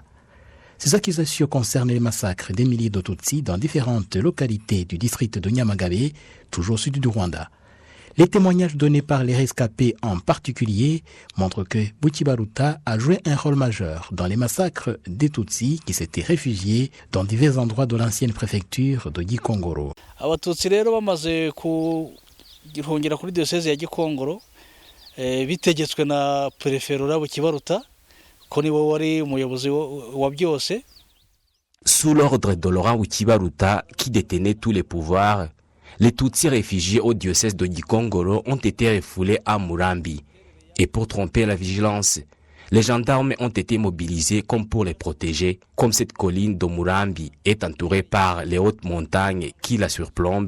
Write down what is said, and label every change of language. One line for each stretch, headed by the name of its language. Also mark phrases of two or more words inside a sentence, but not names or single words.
French: Ces accusations concernent les massacres des milliers de Tutsis dans différentes localités du district de Nyamagabe, toujours au sud du Rwanda. Les témoignages donnés par les rescapés en particulier montrent que Wichibaruta a joué un rôle majeur dans les massacres des Tutsis qui s'étaient réfugiés dans divers endroits de l'ancienne préfecture de Gikongoro.
Kinyarwanda: Abatutsi rero bamaze kuhungira kuri diocèse ya Gikongoro bitegetswe na préfet Laurent Wichibaruta.
French: Sous l'ordre de Laurent Wichibaruta, qui détenait tous les pouvoirs, les Tutsis réfugiés au diocèse de Gikongoro ont été refoulés à Murambi. Et pour tromper la vigilance, les gendarmes ont été mobilisés comme pour les protéger, comme cette colline de Murambi est entourée par les hautes montagnes qui la surplombent.